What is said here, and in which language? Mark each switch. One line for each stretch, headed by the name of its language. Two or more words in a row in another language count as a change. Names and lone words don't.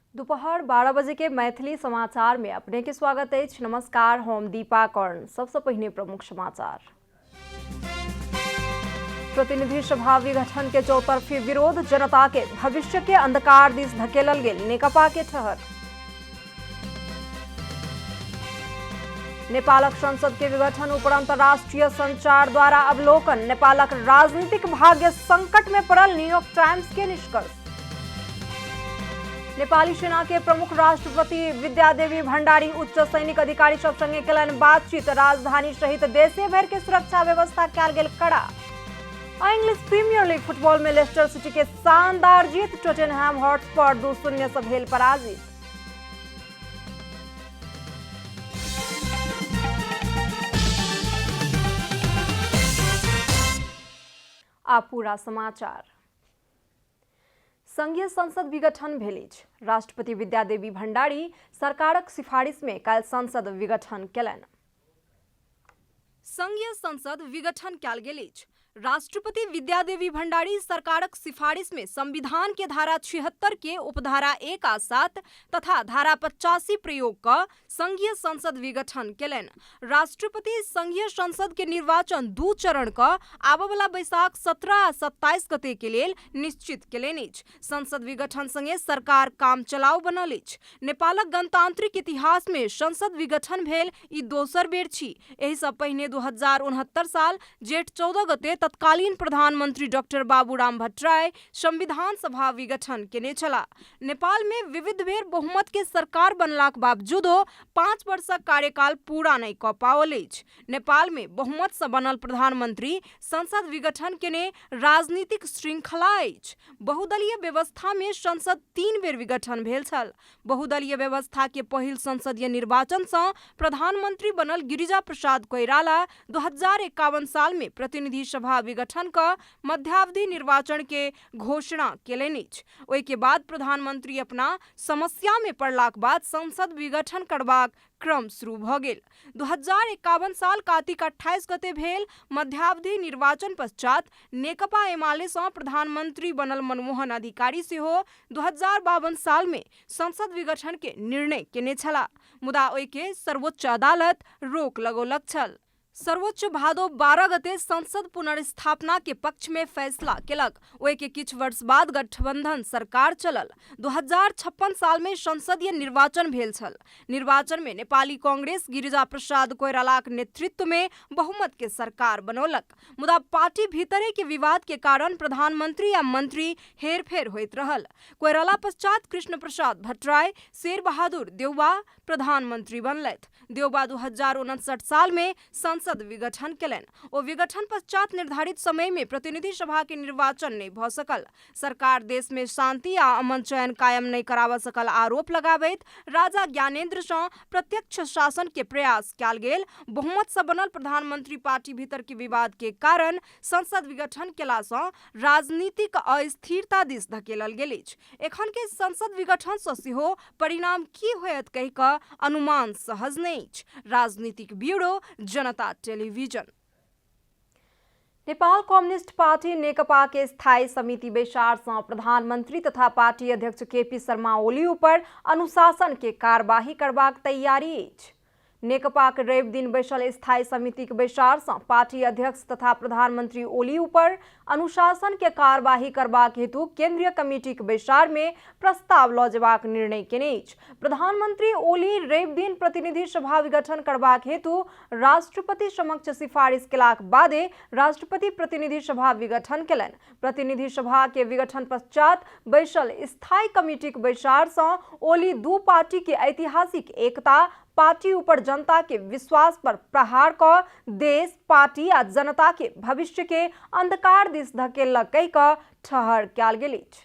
Maithili: दोपहर 12 बजे के मैथिली समाचार में अपने के स्वागत है। नमस्कार, हम दीपा कर्ण। सबसे पहले प्रमुख समाचार। प्रतिनिधि सभा विघटन के चौतरफी विरोध, जनता के भविष्य के अंधकार दिस धकेलल गेल नेकपा के ठहर। नेपालक संसद के विघटन उपर अंतर्राष्ट्रीय संचार द्वारा अवलोकन, नेपालक राजनीतिक भाग्य संकट में पड़ल, न्यूयॉर्क टाइम्स के निष्कर्ष। नेपाली सेना के प्रमुख राष्ट्रपति विद्यादेवी भण्डारी उच्च सैनिक अधिकारी सब संगे कलन बातचीत, राजधानी सहित देशे भर के सुरक्षा व्यवस्था कयल गेल कड़ा। इंग्लिश प्रीमियर लीग फुटबॉल में लेस्टर सिटी के शानदार जीत, टॉटनहैम हॉटस्पर 2-0 से भेल पराजित। आप पूरा समाचार। संघीय संसद विघटन भेलिज, राष्ट्रपति विद्यादेवी भण्डारी सरकारक सिफारिश में काल्हि संसद विघटन केलनि। संघीय संसद विघटन कयल गेलिज। राष्ट्रपति विद्यादेवी भण्डारी सरकारक सिफारिश में संविधान के धारा 76 के उपधारा 1 आ 7 तथा धारा 85 प्रयोग कर संघीय संसद विघटन केलनि। राष्ट्रपति संघीय संसद के निर्वाचन 2 चरण का आबवला बैसाख 17 आ 27 गते के लेल निश्चित केलनि। संसद विघटन संगे सरकार काम चलाउ बनल अछि। नेपालक गणतांत्रिक इतिहास में संसद विघटन भेल ई दोसर बेर छी। एहि सँ पहिने 2069 साल जेठ 14 गते तत्कालीन प्रधानमंत्री डॉक्टर बाबूराम भट्टराय संविधान सभा विघटन केने छला। नेपाल में विविध बेर बहुमत के सरकार बनलाक बावजूदो 5 वर्षक कार्यकाल पूरा नहीं क पाओल अछि। नेपाल में बहुमत से बनल प्रधानमंत्री संसद विघटन केने राजनीतिक श्रृंखला अछि। बहुदलीय व्यवस्था में संसद 3 बेर विघटन भेल छल। बहुदलीय व्यवस्था के पहिल संसदीय निर्वाचन से प्रधानमंत्री बनल गिरिजा प्रसाद कोइराला 2051 साल में प्रतिनिधि सभा विघटन का मध्यावधि निर्वाचन के घोषणा केलनि। ओहि के बाद प्रधानमंत्री अपना समस्या में पड़लाक बाद संसद विघटन करबाक क्रम शुरू भ गेल। 2051 साल कार्तिक 28 गते भेल मध्यावधि निर्वाचन पश्चात नेकपा एमाले सँ प्रधानमंत्री बनल मनमोहन अधिकारी सेहो 2052 साल में संसद विघटन के निर्णय केने छला, मुदा ओहि के सर्वोच्च अदालत रोक लगौलक छल। सर्वोच्च भादो 12 गते संसद पुनर्स्थापना के पक्ष में फैसला केलक। ओहि के किछु वर्ष बाद गठबंधन सरकार चलल। 2056 साल में संसदीय निर्वाचन भेल छल। निर्वाचन में नेपाली कांग्रेस गिरिजा प्रसाद कोइरालाक नेतृत्व में बहुमत के सरकार बनौलक, मुदा पार्टी भीतरे के विवाद के कारण प्रधानमंत्री या मंत्री हेरफेर होइत रहल। कोइराला पश्चात कृष्ण प्रसाद भट्टराय शेर बहादुर देउबा प्रधानमंत्री बनलथि। देउबा 2059 साल में संसद विघटन केलनि। ओ विघटन पश्चात निर्धारित समय में प्रतिनिधि सभा के निर्वाचन नहीं भ सकल। सरकार देश में शांति आ अमन चयन कायम नहीं करावा सकल आरोप लगाबैत राजा ज्ञानेन्द्र सँ प्रत्यक्ष शासन के प्रयास कयल गेल। बहुमत से बनल प्रधानमंत्री पार्टी भीतर के विवाद के कारण संसद विघटन केला सँ राजनीतिक अस्थिरता दिस धकेलल गेल अछि। एखन के संसद विघटन सँ सेहो परिणाम की होयत कहि कऽ अनुमान सहज नहीं अछि। राजनीतिक ब्यूरो, जनता टेलीविजन। नेपाल कम्युनिस्ट पार्टी नेकपा के स्थायी समिति बैसार से प्रधानमंत्री तथा पार्टी अध्यक्ष केपी शर्मा ओली ऊपर अनुशासन के कार्यवाही करबाक तैयारी अछि। नेकपा के रवि दिन बैसल स्थायी समिति के बैसार से पार्टी अध्यक्ष तथा प्रधानमंत्री ओली ऊपर अनुशासन के कार्यवाही करबाक हेतु केंद्रीय कमेटी के बैसार में प्रस्ताव ल जेबाक निर्णय केने अछि। प्रधानमंत्री ओली रवि दिन प्रतिनिधि सभा विघटन करबाक हेतु राष्ट्रपति समक्ष सिफारिश केलाक बादे राष्ट्रपति प्रतिनिधि सभा विघटन केलनि। प्रतिनिधि सभा के विघटन पश्चात बैसल स्थायी कमेटी के बैसार से ओली 2 पार्टी के ऐतिहासिक एकता, पार्टी ऊपर जनता के विश्वास पर प्रहार क देश, पार्टी आ जनता के भविष्य के अंधकार दिस धकेलक कहि क ठहर कयल गेल अछि।